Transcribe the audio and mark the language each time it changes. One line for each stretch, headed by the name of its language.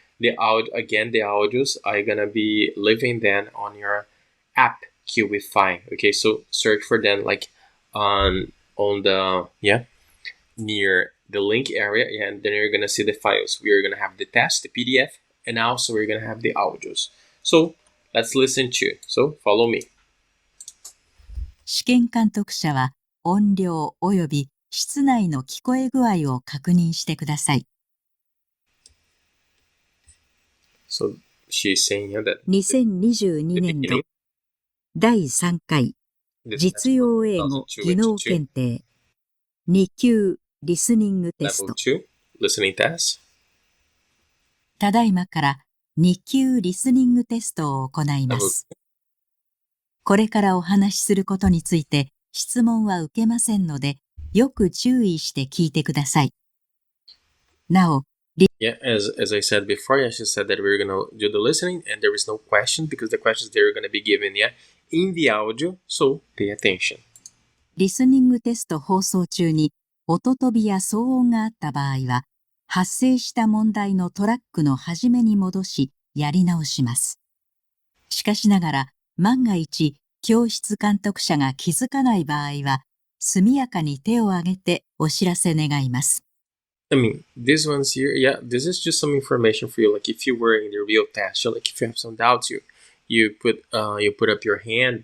English: The audios are gonna be living then on your app QIFI. Okay, so search for them like on the near the link area, and then you're gonna see the files. We're gonna have the test, the PDF, and also we're gonna have the audios. So let's listen to. So follow me.
Japanese: 試験監督者は音量および室内の聞こえ具合を確認してください。
English: So she's saying that
Japanese: 2022年度第3回実用英語技能検定2級リスニングテスト
English: Listening test.
Japanese: ただいまから2級リスニングテストを行います。これからお話しすることについて質問は受けませんので、よく注意して聞いてください。なお、
English: as I said before, she said that we're gonna do the listening and there is no question because the questions they're gonna be given in the audio, so pay attention.
Japanese: リスニングテスト放送中に音飛びや騒音があった場合は、発生した問題のトラックの始めに戻し、やり直します。しかしながら、万が一、教室監督者が気づかない場合は、速やかに手を挙げてお知らせ願います。
English: This one's here, this is just some information for you. Like if you were in the real test, so like if you have some doubts, you put up your hand.